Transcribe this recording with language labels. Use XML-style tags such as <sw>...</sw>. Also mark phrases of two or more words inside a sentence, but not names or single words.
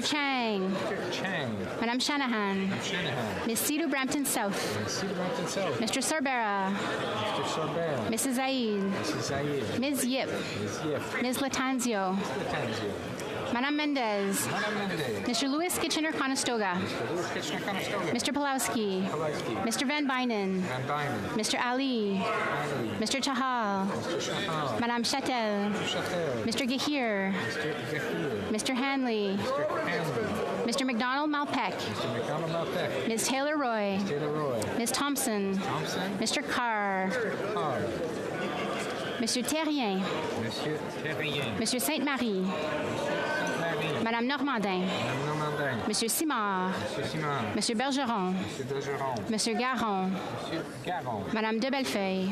<en>Chang, Madame Shanahan, Ms. Cedar Brampton South, Mr. Sorbera, Mrs. Zaid, Ms. Yip, Ms. Latanzio, Madame Mendez. Madame Mendez. Mr. Louis Kitchener-Conestoga. Mr. Louis Kitchener-Conestoga. Mr. Pulowski. Pulowski. Mr. Van Bynen. Van Bynen. Mr. Ali. Ali. Mr. Chahal. Mr. Chahal. Madame Chatel. Chatel. Mr. Gahir. Mr. Gahir. Mr. Hanley. Mr. Hanley. Mr. McDonald Malpeck. Mr. McDonald Malpeck. Ms. Taylor Roy. Ms. Taylor Roy. Ms. Thompson. Thompson. Mr. Carr. Carr. Monsieur Terrien. Monsieur Terrien. Monsieur Sainte-Marie. Sainte-Marie. Madame Normandin. Madame Normandin. Monsieur Simard. Monsieur Simard. Monsieur Bergeron. Monsieur Bergeron. Monsieur Garon. Monsieur Garon. Madame de Bellefeuille.</en>